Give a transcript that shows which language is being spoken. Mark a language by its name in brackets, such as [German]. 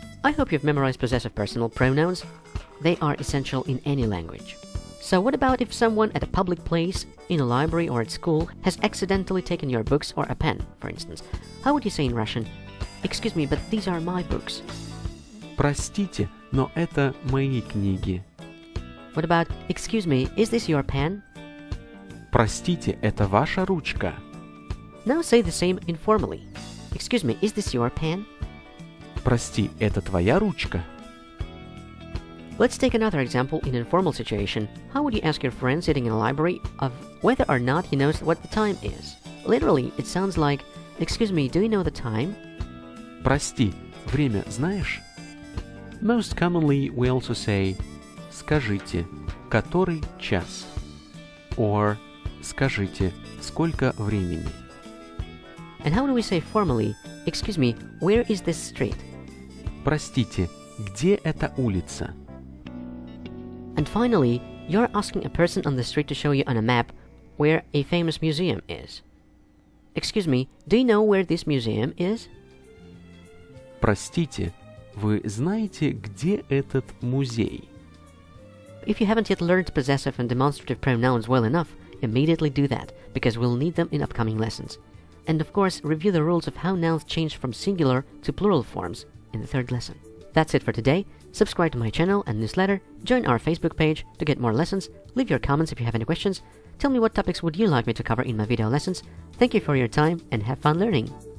[English] I hope you've memorized possessive personal pronouns. They are essential in any language. So what about if someone at a public place, in a library or at school, has accidentally taken your books or a pen, for instance? How would you say in Russian, "Excuse me, but these are my books"? [Russian] Простите, но это мои книги. [English] What about, "Excuse me, is this your pen?" [Russian] Простите, это ваша ручка. [English] Now say the same informally. "Excuse me, is this your pen?" [Russian] Прости, это твоя ручка? [English] Let's take another example in an informal situation. How would you ask your friend sitting in a library of whether or not he knows what the time is? Literally, it sounds like, "Excuse me, do you know the time?" [Russian] Прости, время знаешь? [English] Most commonly we also say [Russian] «Скажите, который час?» [English] or [Russian] «Скажите, сколько времени?» [English] And how do we say formally, "Excuse me, where is this street?" [Russian] Простите, где эта улица? [English] And finally, you're asking a person on the street to show you on a map where a famous museum is. "Excuse me, do you know where this museum is?" [Russian] Простите, вы знаете, где этот музей? [English] If you haven't yet learned possessive and demonstrative pronouns well enough, immediately do that, because we'll need them in upcoming lessons. And of course, review the rules of how nouns change from singular to plural forms in the third lesson. That's it for today. Subscribe to my channel and newsletter, join our Facebook page to get more lessons, leave your comments if you have any questions, tell me what topics would you like me to cover in my video lessons. Thank you for your time and have fun learning!